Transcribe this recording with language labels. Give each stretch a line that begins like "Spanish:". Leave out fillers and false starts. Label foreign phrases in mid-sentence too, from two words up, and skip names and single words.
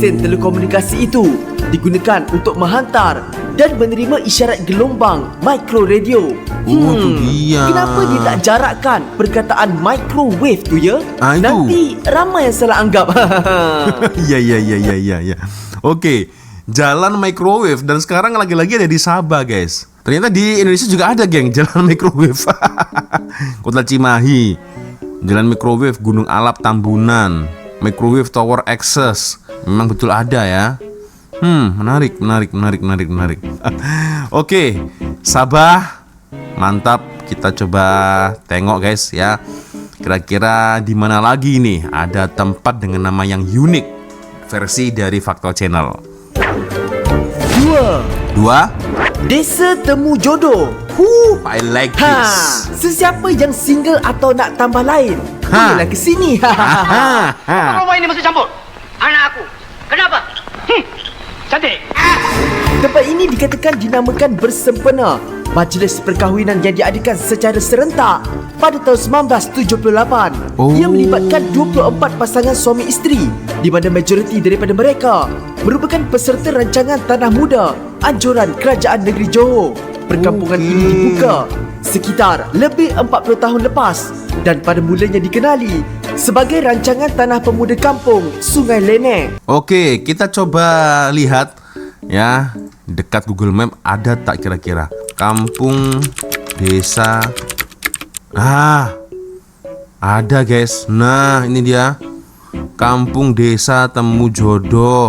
Malay: Stesen telekomunikasi itu digunakan untuk menghantar dan menerima isyarat gelombang micro radio. Oh, tu dia. Kenapa dia tak jarakkan perkataan microwave tu ya? Itu. Nanti ramai yang salah anggap. Ya. Oke, jalan microwave dan sekarang lagi-lagi ada di Sabah, guys. Ternyata di Indonesia juga ada, geng, jalan microwave. Kota Cimahi, jalan microwave Gunung Alap Tambunan, microwave Tower Access. Memang betul ada ya. Menarik. Oke, Sabah, mantap. Kita coba tengok, guys, ya. Kira-kira di mana lagi nih ada tempat dengan nama yang unik versi dari Fakta Channel. 2. Desa Temu Jodoh.
English: I like this.
Malay: Sesiapa yang single atau nak tambah lain, bolehlah ke sini. Apa ini mesti campur? Anak aku. Kenapa? Cantik. Tempat ini dikatakan dinamakan bersempena majlis perkahwinan yang diadakan secara serentak pada tahun 1978. Ia melibatkan 24 pasangan suami isteri, di mana majoriti daripada mereka merupakan peserta rancangan Tanah Muda anjuran Kerajaan Negeri Johor. Perkampungan ini dibuka sekitar lebih 40 tahun lepas dan pada mulanya dikenali sebagai rancangan Tanah Pemuda Kampung Sungai Lenek. Oke, kita coba lihat ya, dekat Google Map ada tak kira-kira kampung desa. Ada, guys. Nah, ini dia. Kampung Desa Temu Jodoh.